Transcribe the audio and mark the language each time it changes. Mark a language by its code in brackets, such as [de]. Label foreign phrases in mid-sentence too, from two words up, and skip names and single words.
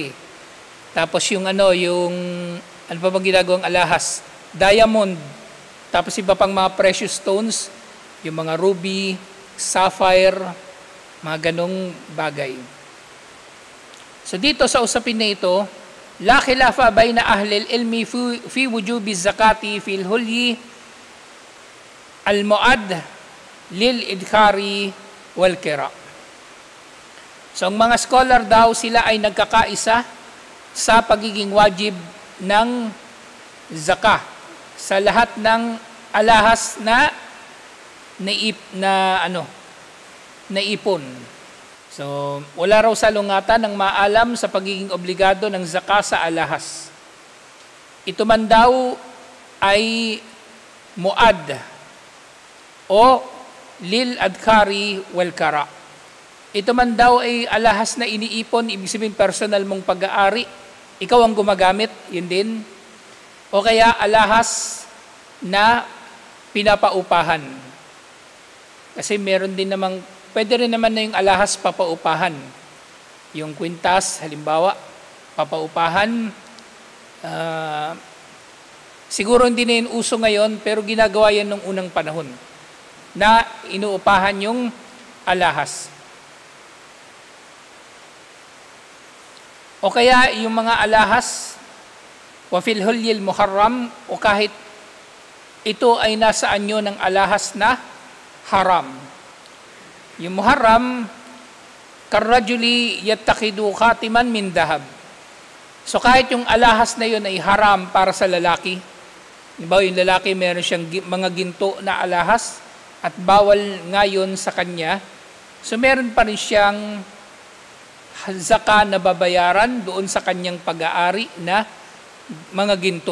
[tl] Tapos yung ano pa bang ginagawang alahas? Diamond. Tapos iba pang mga [en] precious stones, [tl] yung mga ruby, sapphire, mga ganong bagay. So dito sa usapin na ito, [ar] لا خلاف بين أهل العلم في وجوب زكاة في الحلي المعد للادخار والكراء. [tl] So ang mga scholar daw, sila ay nagkakaisa sa pagiging wajib ng zakah sa lahat ng alahas na naipon. So, wala raw salungatan ng maalam sa pagiging obligado ng zakah sa alahas. Ito man daw ay muad o [ar] للادخار والكراء. [tl] Ito man daw ay alahas na iniipon, ibig sabihin personal mong pag-aari. Ikaw ang gumagamit, yun din. O kaya alahas na pinapaupahan. Kasi meron din namang, pwede rin naman na yung alahas papaupahan. Yung kwintas, halimbawa, papaupahan. Siguro hindi na yun uso ngayon, pero ginagawa yan nung unang panahon na inuupahan yung alahas. O kaya yung mga alahas, [ar] وفي الحلي المحرم, [tl] o kahit ito ay nasa anyo ng alahas na haram. [ar] Yung المحرم كالرجل يتخذ خاتما من ذهب. [tl] So kahit yung alahas na yun ay haram para sa lalaki, diba yung lalaki meron siyang mga ginto na alahas at bawal ngayon sa kanya, so meron pa rin siyang zakah na babayaran doon sa kanyang pag-aari na mga ginto.